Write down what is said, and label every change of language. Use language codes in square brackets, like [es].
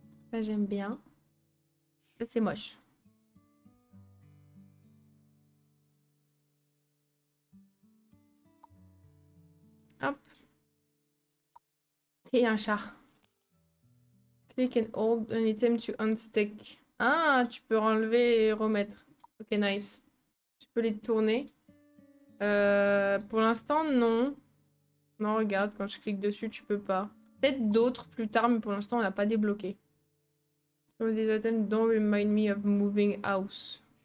[fr] Ça, j'aime bien. Ça, c'est moche. Hop. Et un chat. [en] Click and hold an item to unstick. [fr] Ah, tu peux enlever et remettre. Ok, nice. Tu peux les tourner. Pour l'instant, non. Non, regarde, quand je clique dessus, tu peux pas. Peut-être d'autres plus tard, mais pour l'instant, on l'a pas débloqué. [en] Some of these items don't remind me of moving house.